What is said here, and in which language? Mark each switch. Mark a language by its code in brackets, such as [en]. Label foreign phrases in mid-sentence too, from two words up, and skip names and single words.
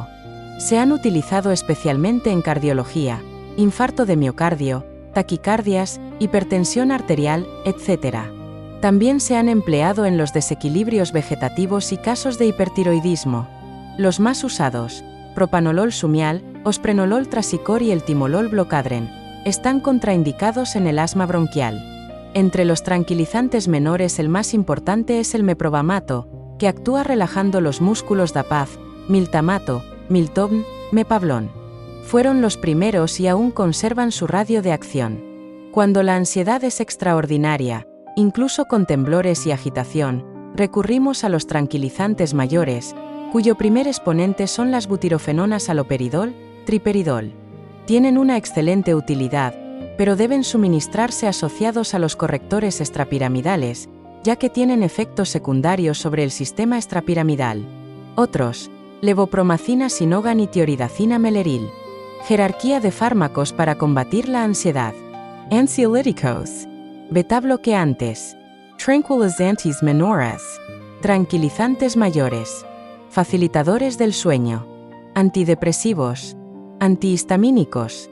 [es] Se han utilizado especialmente en cardiología, infarto de miocardio, taquicardias, hipertensión arterial, etc. También se han empleado en los desequilibrios vegetativos y casos de hipertiroidismo. Los más usados, propanolol sumial, osprenolol trasicor y el timolol blocadren, están contraindicados en el asma bronquial. Entre los tranquilizantes menores el más importante es el meprobamato, que actúa relajando los músculos da paz, miltamato, miltobn, mepablón. Fueron los primeros y aún conservan su radio de acción. Cuando la ansiedad es extraordinaria, incluso con temblores y agitación, recurrimos a los tranquilizantes mayores, cuyo primer exponente son las butirofenonas haloperidol, triperidol. Tienen una excelente utilidad, pero deben suministrarse asociados a los correctores extrapiramidales, ya que tienen efectos secundarios sobre el sistema extrapiramidal. Otros, levopromacina sinogan y tioridacina meleril. Jerarquía de fármacos para combatir la ansiedad. Ansiolíticos. Betabloqueantes. Tranquilizantes menores. Tranquilizantes mayores. Facilitadores del sueño. Antidepresivos. Antihistamínicos.